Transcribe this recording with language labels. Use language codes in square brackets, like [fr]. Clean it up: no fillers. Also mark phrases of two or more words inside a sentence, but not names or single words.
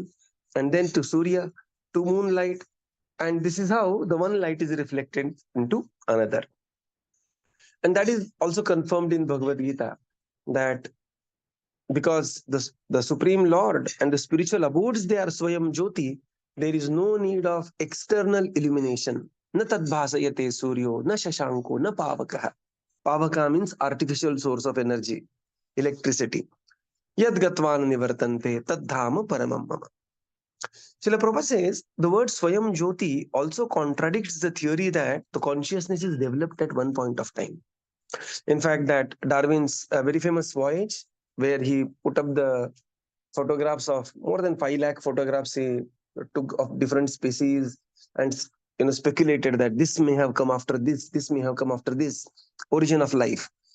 [en] And then to Surya, to moonlight. And this is how the one light is reflected into another. And that is also confirmed in Bhagavad Gita, that because the Supreme Lord and the spiritual abodes, they are [sa] स्वयं ज्योति, [en] There is no need of external illumination. [sa] न तद्भासयते सूर्यो न शशाङ्को न पावकः. [en] Pavaka means artificial source of energy, electricity. [sa] यद्गत्वा न निवर्तन्ते तद्धाम परमं मम. [en] Srila Prabhupada says the word [sa] स्वयं ज्योति [en] also contradicts the theory that the consciousness is developed at one point of time. In fact, that Darwin's very famous voyage, where he put up the photographs of more than 5 lakh photographs he took of different species, and speculated that this may have come after this may have come after this, origin of life.